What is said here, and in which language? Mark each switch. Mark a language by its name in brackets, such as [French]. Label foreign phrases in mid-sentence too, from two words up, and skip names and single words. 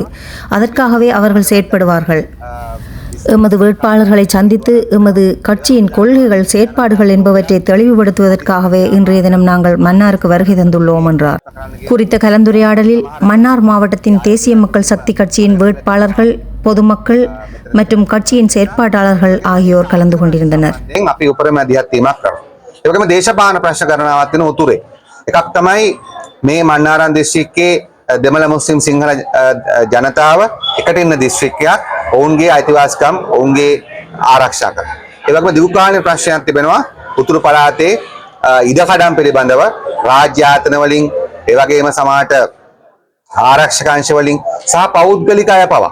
[Tamil] அதற்காகவே அவர்கள் செயற்படுவார்கள். எமது வேட்பாளர்களை சந்தித்து எமது கட்சியின் கொள்கைகள், செயற்பாடுகள் என்பவற்றை தெளிவுபடுத்துவதற்காகவே இன்றைய தினம் நாங்கள் மன்னாருக்கு வருகை தந்துள்ளோம் என்றார். குறித்த கலந்துரையாடலில் மன்னார் மாவட்டத்தின் தேசிய மக்கள் சக்தி கட்சியின் வேட்பாளர்கள், பொதுமக்கள் மற்றும் கட்சியின் செயற்பாட்டாளர்கள் ஆகியோர் கலந்து கொண்டிருந்தனர். [Sinhala] දෙමළ මුස්ලිම් සිංහල ජනතාව එකට ඉන්න දිස්ත්‍රික්කයක් ඔවුන්ගේ අයිතිවාසිකම් ඔවුන්ගේ ආරක්ෂා කරනවා. ඒ වගේම දීර්ඝකාලීන ප්‍රශ්නයක් තිබෙනවා උතුරු පළාතේ ඉඩකඩම් පිළිබඳව රාජ්‍ය ආයතන වලින් ඒ වගේම සමාජ ආරක්ෂක අංශ වලින් සහ පෞද්ගලික අය පවා.